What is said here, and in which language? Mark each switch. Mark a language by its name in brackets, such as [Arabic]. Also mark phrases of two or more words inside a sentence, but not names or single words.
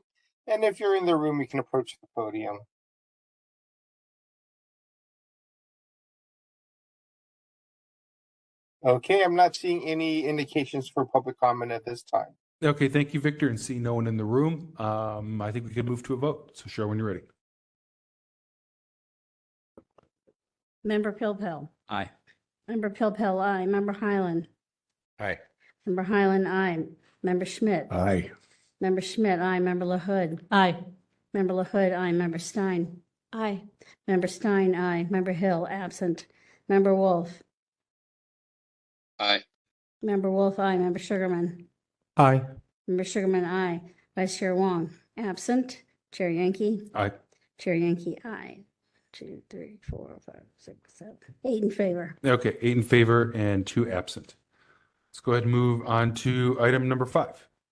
[English] And if you're in the room, you can approach the podium. Okay, I'm not seeing any indications for public comment at this time. Okay, thank you, Victor, and seeing no one in the room, I think we can move to a vote. So Cheryl, when you're ready. Member Pilpel. Aye. Member Pilpel, aye. Member Highland. Aye. Member Highland, aye. Member Schmidt. Aye. Member Schmidt, aye. Member LaHood. Aye. Member LaHood, aye. Member Stein. Aye. Member Stein, aye. Member Hill, absent. Member Wolf. Aye. Member Wolf, aye. Member Sugarman. Aye. Member Sugarman, aye. Vice Chair Wong, absent. Chair Yankee. Aye. Chair Yankee, aye. 2, 3, 4, 5, 6, 7, 8 in favor. Okay, 8 in favor and 2 absent. Let's go ahead and move on to item number 5.